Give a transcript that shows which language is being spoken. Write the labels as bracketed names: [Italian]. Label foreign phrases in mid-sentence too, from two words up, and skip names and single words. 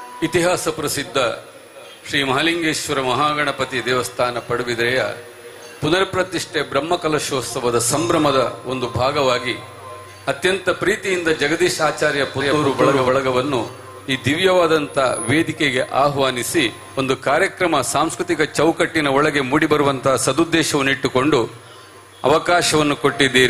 [Kannada] ಇತಿಹಾಸ ಪ್ರಸಿದ್ಧ ಶ್ರೀ ಮಹಾಲಿಂಗೇಶ್ವರ ಮಹಾಗಣಪತಿ ದೇವಸ್ಥಾನ ಪಡುಬಿದ್ರೆಯ ಪುನರ್ಪ್ರತಿಷ್ಠೆ ಬ್ರಹ್ಮಕಲಶೋತ್ಸವದ ಸಂಭ್ರಮದ ಒಂದು ಭಾಗವಾಗಿ ಅತ್ಯಂತ ಪ್ರೀತಿಯಿಂದ ಜಗದೀಶ್ ಆಚಾರ್ಯ ಪುತ್ತೂರು ಬಳಗವನ್ನು ಈ ದಿವ್ಯವಾದಂತ ವೇದಿಕೆಗೆ ಆಹ್ವಾನಿಸಿ ಒಂದು ಕಾರ್ಯಕ್ರಮ ಸಾಂಸ್ಕೃತಿಕ ಚೌಕಟ್ಟಿನ ಒಳಗೆ ಮೂಡಿಬರುವಂತಹ ಸದುದ್ದೇಶವನ್ನಿಟ್ಟುಕೊಂಡು ಅವಕಾಶವನ್ನು ಕೊಟ್ಟಿದ್ದೀರಿ.